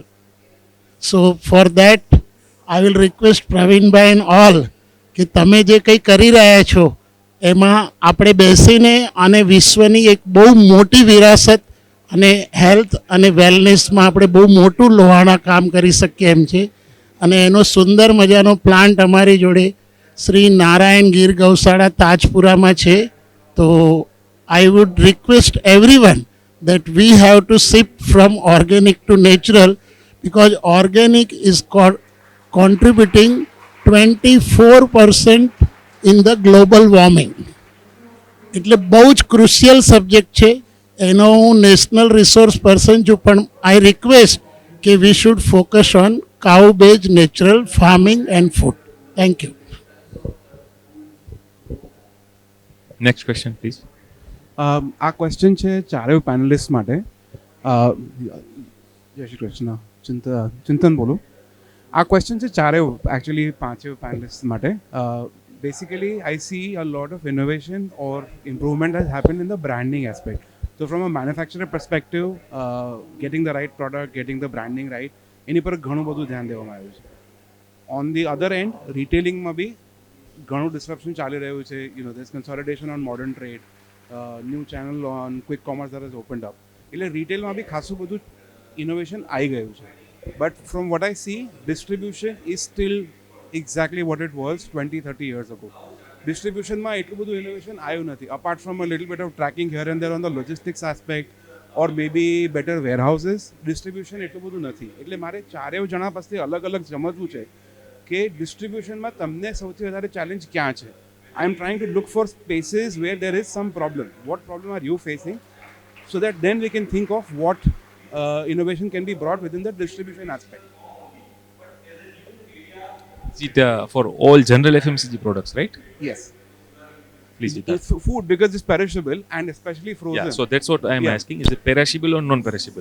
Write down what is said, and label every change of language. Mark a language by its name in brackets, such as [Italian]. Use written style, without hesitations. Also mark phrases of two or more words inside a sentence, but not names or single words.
[English] So for that I will request Pravinbhai and all [Gujarati] કે તમે જે કંઈ કરી રહ્યા છો એમાં આપણે બેસીને અને વિશ્વની એક બહુ મોટી વિરાસત અને હેલ્થ અને વેલનેસમાં આપણે બહુ મોટું લોહાણા કામ કરી શકીએ એમ છે. અને એનો સુંદર મજાનો પ્લાન્ટ અમારી જોડે શ્રી નારાયણ ગીર ગૌશાળા તાજપુરામાં છે. [English] તો I would request everyone that we have to shift from organic to natural, because organic is contributing 24% in the global warming. [Gujarati] એટલે બહુ જ [English] crucial subject [Gujarati] છે. એનો હું નેશનલ રિસોર્સ પર્સન છું, પણ [English] I request કે we should focus on cow base natural farming and food. thank you. Next question, please. [Gujarati] આ ક્વેશ્ચન છે ચારેય પેનલિસ્ટ માટે. જય શ્રી કૃષ્ણ. ચિંતન બોલું. આ ક્વેશ્ચન છે ચારેય એકચ્યુઅલી પાંચેય પેનલિસ્ટ માટે. [English] basically I see a lot of innovation or improvement has happen in the branding aspect. So from a manufacturer perspective, getting the right product, getting the branding right, [Gujarati] એની પર ઘણું બધું ધ્યાન દેવામાં આવ્યું છે. [English] On the other end, retailing [Gujarati] માં બી ઘણું [English] disruption [Gujarati] ચાલી રહ્યું છે. [English] There's consolidation on modern trade, new channel on quick commerce that has opened up. [Gujarati] એટલે retailમાં બી ખાસું બધું innovation આવી ગયું છે. [English] But from what I see, distribution is still exactly what it was 20-30 years ago. [Gujarati] ડિસ્ટ્રીબ્યુશનમાં એટલું બધું ઇનોવેશન આવ્યું નથી, [English] apart from a little bit of tracking here and there on the logistics aspect or maybe better warehouses. [Gujarati] ડિસ્ટ્રીબ્યુશન એટલું બધું નથી. એટલે મારે ચારેય જણા પાસેથી અલગ અલગ સમજવું છે કે ડિસ્ટ્રીબ્યુશનમાં તમને સૌથી વધારે ચેલેન્જ ક્યાં છે. [English] I am trying to look for spaces where there is some problem. what problem are you facing, so that then we can think of વોટ innovation can be brought within the distribution aspect. Is it for all general FMCG products, right? Yes. Please do It's that. food because it's perishable and especially frozen. Yeah, so that's what I am Yeah. asking. Is it perishable or non-perishable?